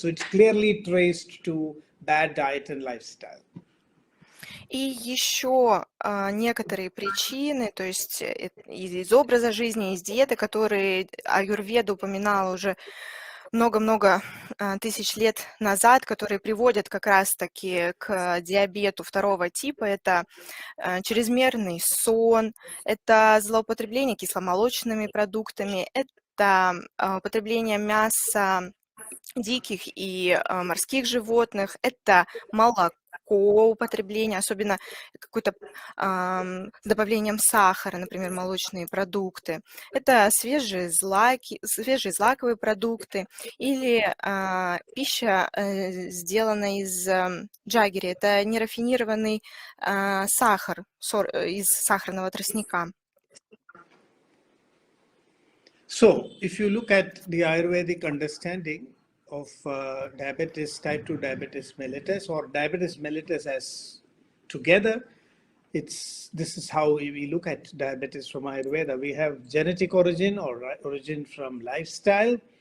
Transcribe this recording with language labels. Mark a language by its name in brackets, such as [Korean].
[English] So it's clearly traced to bad diet and lifestyle. [Russian] И еще некоторые причины, то есть из образа жизни, из диеты, которые Аюрведа упоминала уже много-много тысяч лет назад, которые приводят как раз-таки к диабету 2 типа, это чрезмерный сон, это злоупотребление кисломолочными продуктами, это употребление мяса диких и морских животных, это молоко, употребление, особенно какое-то с добавлением сахара, например, молочные продукты. Это свежие злаковые продукты или пища, сделанная из джаггери. Это нерафинированный сахар из сахарного тростника. [English] So, if you look at the Ayurvedic understanding of diabetes, type 2 diabetes mellitus, or diabetes mellitus as together, this is how we look at diabetes from Ayurveda. We have genetic origin or origin from lifestyle.